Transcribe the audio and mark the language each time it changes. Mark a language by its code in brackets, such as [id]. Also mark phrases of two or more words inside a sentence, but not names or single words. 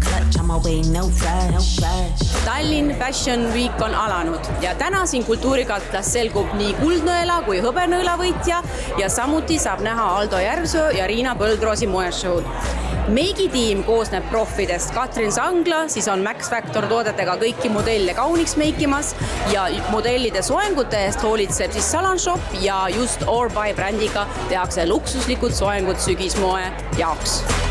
[en] much on my way, no rush. [et] Tallinn Fashion Week on alanud ja täna siin kultuurikatlas selgub nii kuldnõela kui hõbenõela võitja ja samuti saab näha Aldo Järvsoo ja Riina Põldroosi moeshow'd. Meigitiim koosneb proffidest. Katrin Sangla siis on Max Factor toodetega kõiki modelle kauniks meikimas ja modellide soengute eest hoolitseb siis Salon Shop ja just Orby brändiga tehakse luksuslikud soengud sügismoe jaoks.